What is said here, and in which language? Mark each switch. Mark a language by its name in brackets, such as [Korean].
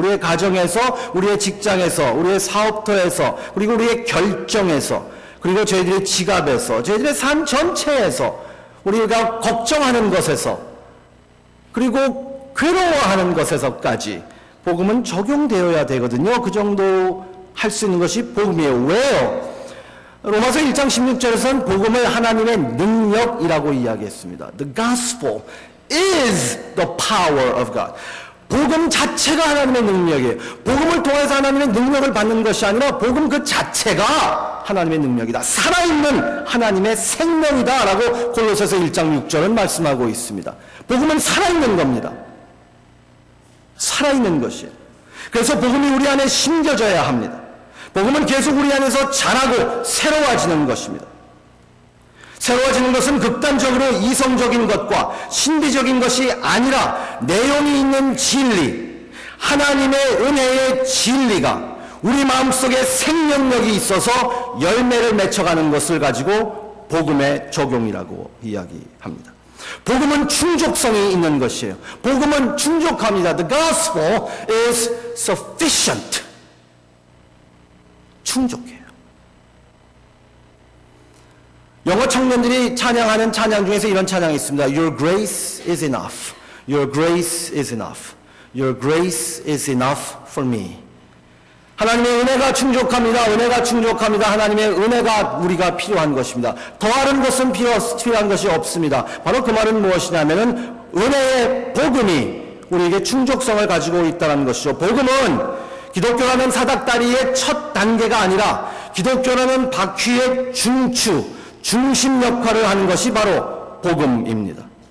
[Korean] 우리의 가정에서, 우리의 직장에서, 우리의 사업터에서, 그리고 우리의 결정에서, 그리고 저희들의 지갑에서, 저희들의 삶 전체에서, 우리가 걱정하는 것에서, 그리고 괴로워하는 것에서까지 복음은 적용되어야 되거든요. 그 정도 할 수 있는 것이 복음이에요. 왜요? 로마서 1장 16절에서는 복음을 하나님의 능력이라고 이야기했습니다. [English] The gospel is the power of God. [Korean] 복음 자체가 하나님의 능력이에요. 복음을 통해서 하나님의 능력을 받는 것이 아니라 복음 그 자체가 하나님의 능력이다. 살아있는 하나님의 생명이다 라고 골로새서 1장 6절은 말씀하고 있습니다. 복음은 살아있는 겁니다. 살아있는 것이에요. 그래서 복음이 우리 안에 심겨져야 합니다. 복음은 계속 우리 안에서 자라고 새로워지는 것입니다. 새로워지는 것은 극단적으로 이성적인 것과 신비적인 것이 아니라 내용이 있는 진리, 하나님의 은혜의 진리가 우리 마음속에 생명력이 있어서 열매를 맺혀가는 것을 가지고 복음의 적용이라고 이야기합니다. 복음은 충족성이 있는 것이에요. 복음은 충족합니다. [English] The gospel is sufficient. [Korean] 충족해요. 영어 청년들이 찬양하는 찬양 중에서 이런 찬양이 있습니다. [English] Your grace is enough. Your grace is enough. Your grace is enough for me. [Korean] 하나님의 은혜가 충족합니다. 은혜가 충족합니다. 하나님의 은혜가 우리가 필요한 것입니다. 더하는 것은 필요한 것이 없습니다. 바로 그 말은 무엇이냐면은 은혜의 복음이 우리에게 충족성을 가지고 있다는 것이죠. 복음은 기독교라는 사닥다리의 첫 단계가 아니라 기독교라는 바퀴의 중심 역할을 하는 것이 바로 복음입니다.